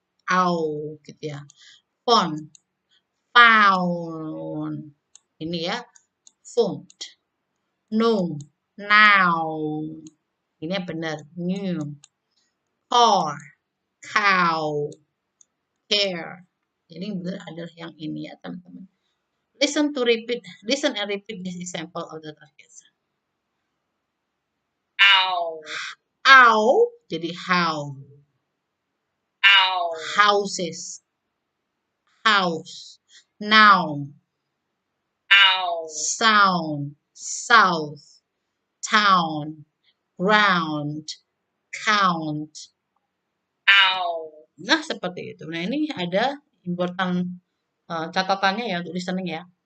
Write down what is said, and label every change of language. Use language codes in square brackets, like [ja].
[id] Au, gitu ya. Font, found. Ini ya, font. No, now. Ini yang benar, new. Car, cow, care. Jadi yang benar adalah yang ini ya teman-teman. [en] Listen and repeat this example of the targets. Ow. [id] Ow, jadi how. Ow. [en] Houses, house. Now, Ow. sound, south, town, round, count. Ow. [id] Nah, seperti itu. Nah, ini ada important catatannya ya untuk listening ya.